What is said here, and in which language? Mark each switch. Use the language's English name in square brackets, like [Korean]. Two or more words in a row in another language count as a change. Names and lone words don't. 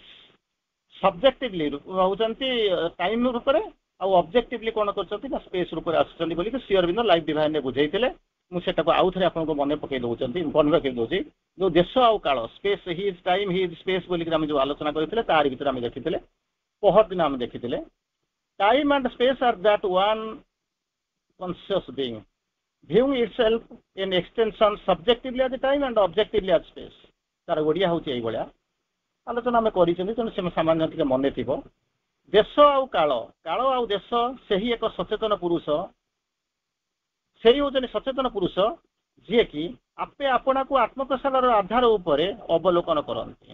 [Odia] ସବଜେକ୍ଟିଭଲି ରହୁଛନ୍ତି ଟାଇମ ରୂପରେ, ଆଉ ଅବଜେକ୍ଟିଭଲି କଣ କରୁଛନ୍ତି ନା ସ୍ପେସ୍ ରୂପରେ ଆସୁଛନ୍ତି ବୋଲିକି ଶ୍ରୀ ଅରବିନ୍ଦ ଲାଇଭ ଡିଭାଇନରେ ବୁଝେଇଥିଲେ। ମୁଁ ସେଟାକୁ ଆଉ ଥରେ ଆପଣଙ୍କୁ ମନେ ପକେଇ ଦଉଛନ୍ତି, ମନେ ପକେଇ ଦଉଛି। ଯୋଉ ଦେଶ ଆଉ କାଳ, [English] space he is time, he is space [Odia] ବୋଲିକି ଆମେ ଯୋଉ ଆଲୋଚନା କରିଥିଲେ, ତାରି ଭିତରେ ଆମେ ଦେଖିଥିଲେ, ପହରଦିନ ଆମେ ଦେଖିଥିଲେ [English] time and space are that one conscious being viewing itself in extension subjectively as time and objectively as space। [Odia] ତାର ଓଡ଼ିଆ ହଉଛି ଏଇଭଳିଆ। ଆଲୋଚନା ଆମେ କରିଛନ୍ତି, ତେଣୁ ସେ ସାମାନ୍ୟ ଟିକେ ମନେ ଥିବ। ଦେଶ ଆଉ କାଳ, କାଳ ଆଉ ଦେଶ ସେହି ଏକ ସଚେତନ ପୁରୁଷ, ସେଇ ହଉଛନ୍ତି ସଚେତନ ପୁରୁଷ ଯିଏକି ଆପେ ଆପଣାକୁ ଆତ୍ମପ୍ରସାରର ଆଧାର ଉପରେ ଅବଲୋକନ କରନ୍ତି।